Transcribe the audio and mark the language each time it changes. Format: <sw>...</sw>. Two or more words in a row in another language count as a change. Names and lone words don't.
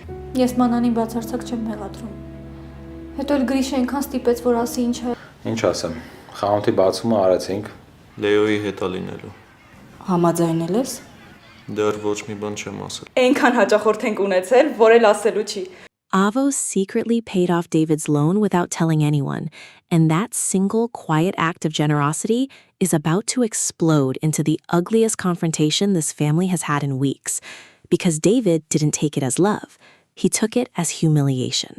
<hy>Ես մանանին բացարձակ չեմ մեղադրում։ Հետո էլ Գրիշը այնքան ստիպեց, որ ասի ինչ է։ Ինչ ասեմ, խանութի բացումը արեցինք։ Լեոյի հետ է լինելու։ Համաձայնել ես։ Դեռ ոչ մի բան չեմ ասել։ Այնքան հաճախորդ ենք ունեցել, որ էլ ասելու չի։</hy> <en>Avo secretly paid off David's loan without telling anyone, and that single quiet act of generosity is about to explode into the ugliest confrontation this family has had in weeks, because David didn't take it as love, he took it as humiliation.</en>